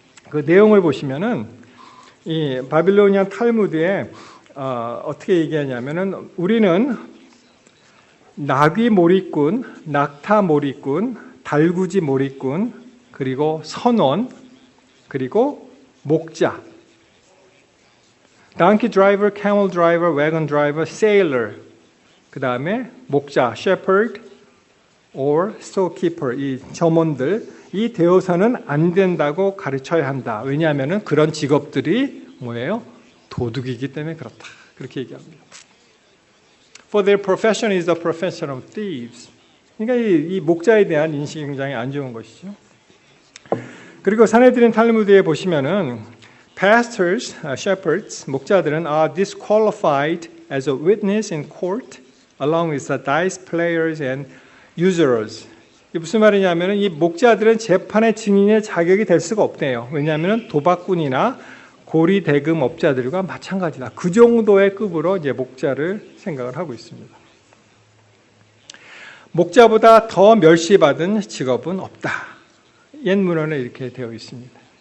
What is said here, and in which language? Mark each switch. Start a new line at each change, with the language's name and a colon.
Korean: 그 내용을 보시면은 이 바빌로니안 탈무드에 어떻게 얘기하냐면은 우리는 나귀 몰이꾼, 낙타 몰이꾼, 달구지 몰이꾼, 그리고 선원, 그리고 목자.
English: donkey driver, camel driver, wagon driver, sailor.
Korean: 그 다음에 목자,
English: shepherd or storekeeper.
Korean: 이 점원들, 이 되어서는 안 된다고 가르쳐야 한다. 왜냐하면 그런 직업들이 뭐예요? 도둑이기 때문에 그렇다. 그렇게 얘기합니다.
English: For their profession is the profession of thieves.
Korean: 그러니까 이 목자에 대한 인식이 굉장히 안 좋은 것이죠. 그리고 사내들인 탈무드에 보시면은
English: pastors, shepherds,
Korean: 목자들은
English: are disqualified as a witness in court along with the dice players and usurers.
Korean: 이게 무슨 말이냐면은 이 목자들은 재판의 증인의 자격이 될 수가 없대요. 왜냐하면 도박꾼이나 고리 대금 업자들과 마찬가지다. 그 정도의 급으로 이제 목자를 생각을 하고 있습니다. 목자보다 더 멸시받은 직업은 없다. 옛 문헌에 이렇게 되어 있습니다.